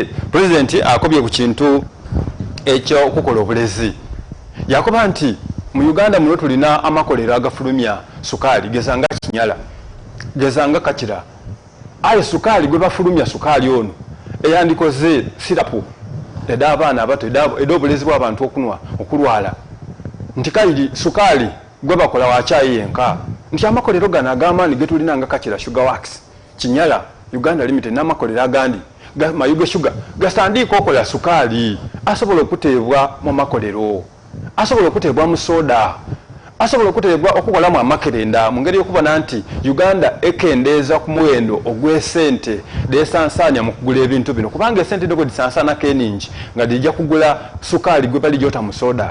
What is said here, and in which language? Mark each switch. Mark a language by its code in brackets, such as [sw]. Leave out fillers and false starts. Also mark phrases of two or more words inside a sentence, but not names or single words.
[xog] President akobye ku kintu ekyo okukola obulezi. Yakoba nti mu Uganda muno tulina amakolero agafulumya sukaali gezanga Kinyala, gezanga Kakira. Aye sukaali gwe bafulumya sukaali ono eyandikoze sirapu eda abaana abato eda obulezi bw'abantu okunwa okulwala. Nti kali sukaali gwe bakola wa chai yenka. Nti amakolero gana agamaani ge tulina nga Kakira Sugar Works, Kinyala Uganda Limited n'amakolero agandi Mayuge Sugar gasandiika okola sukaali asobola okuteebwa mu makolero, asobola okuteebwa mu soda, asobola okuteebwa okukolamu amakerenda mu ngeri y'okubona nti Uganda ekendeeza ku muwendo ogw'esente desansaanya mu kugula ebintu bino, kubanga esente dogo disansaanako eningi nga dijja kugula sukaali gwe balijota mu soda.